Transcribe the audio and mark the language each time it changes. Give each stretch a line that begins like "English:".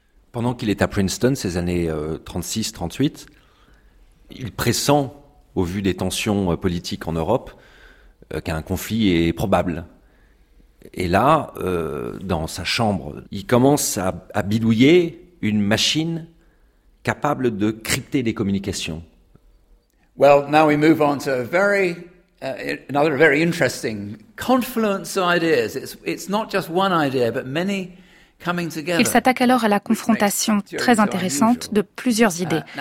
French: Pendant qu'il est à Princeton, ces années 36-38, il pressent, au vu des tensions politiques en Europe, qu'un conflit est probable. Et là, dans sa chambre, il commence à bidouiller une machine capable de crypter des communications.
English: Well, now we move on to a very another very interesting confluence of ideas. It's not just one idea, but many.
French: Il s'attaque alors à la confrontation très intéressante de plusieurs idées.